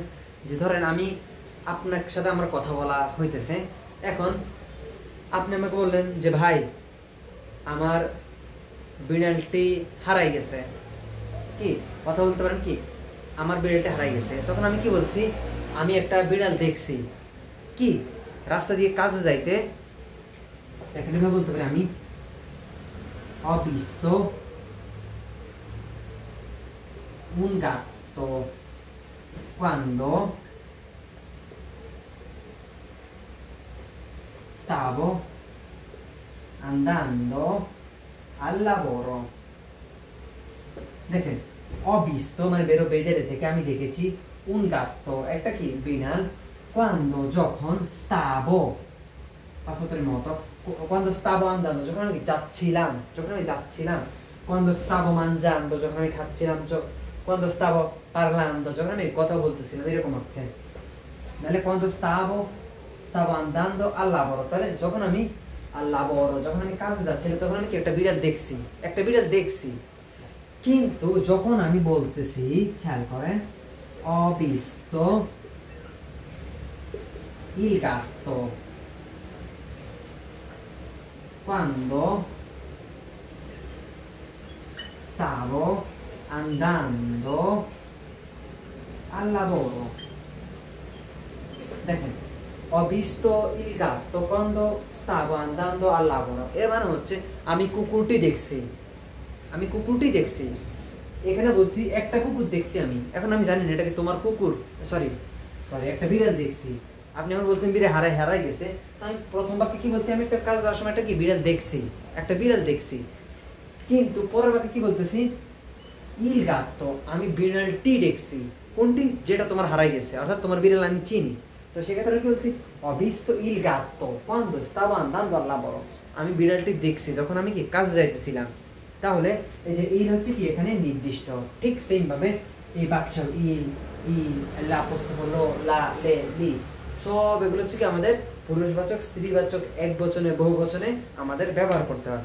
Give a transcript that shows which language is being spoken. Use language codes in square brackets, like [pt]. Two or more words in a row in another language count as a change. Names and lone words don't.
[bn] যে ধরেন আমি আপনার সাথে আমার কথা বলা হইতেছে, এখন আপনি আমাকে বললেন যে ভাই আমার বিড়ালটি হারাই গেছে। কি কথা বলতে পারেন? কি আমার বিড়ালটি হারাই গেছে। তখন আমি কি বলছি? আমি একটা বিড়াল দেখছি কি রাস্তা দিয়ে কাজে যাইতে। এখানে বলতে পারি আমি [it] ho visto un gatto quando stavo andando al lavoro। [bn] দেখেন অবিস্ত মানে বেরো বেদের থেকে আমি দেখেছি, [it] un gatto [bn] একটা কি বিড়াল, quando যখন, [it] stavo passato remoto, quando stavo andando [bn] যখন আমি যাচ্ছিলাম, [it] quando stavo mangiando [bn] যখন আমি খাচ্ছিলাম, [it] quando stavo parlando [bn] যখন আমি কথা বলতেছিলাম, এরকম অর্থে। [it] তাহলে quando stavo andando al lavoro, [bn] তাহলে যখন আমি [it] al lavoro [bn] যখন আমি কাজে যাচ্ছিলাম, তখন আমি কি একটা বিড়াল দেখছি। কিন্তু যখন আমি বলতেছি, খেয়াল করেন, [it] ho visto il gatto quando stavo andando al lavoro। দেখেন ho visto il gatto quando stavo andando al lavoro, [bn] এর মানে হচ্ছে আমি কুকুরটি দেখছি। এখানে বলছি একটা কুকুর দেখছি আমি, এখন আমি জানি না এটা কি তোমার কুকুর, সরি একটা বিড়াল দেখছি। আপনি আমার বলছেন বিড়াল হারাই গেছে, আমি প্রথম বাক্যে কি বলছি? আমি একটা কাজ যাওয়ার সময় একটা বিড়াল দেখছি। কিন্তু পরের বাক্যে কি বলতেছি? [it] il gatto, [bn] আমি বিড়ালটি দেখছি। কোনটি? যেটা তোমার হারাই গেছে, অর্থাৎ তোমার বিড়াল আমি চিনি। তো সেক্ষেত্রে কি বলছি? [it] ho visto il gatto quando stavo andando al lavoro, [bn] আমি বিড়ালটি দেখছি যখন আমি কি কাজে যাইতেছিলাম। তাহলে এই যে ইল হচ্ছে কি এখানে নির্দিষ্ট। ঠিক সেম ভাবে এই বাক্য ইল, লা পোস্টফ লো, লা, লে, লি, সব এগুলো হচ্ছে কি আমাদের পুরুষবাচক স্ত্রীবাচক এক বচনে বহু বচনে আমাদের ব্যবহার করতে হয়।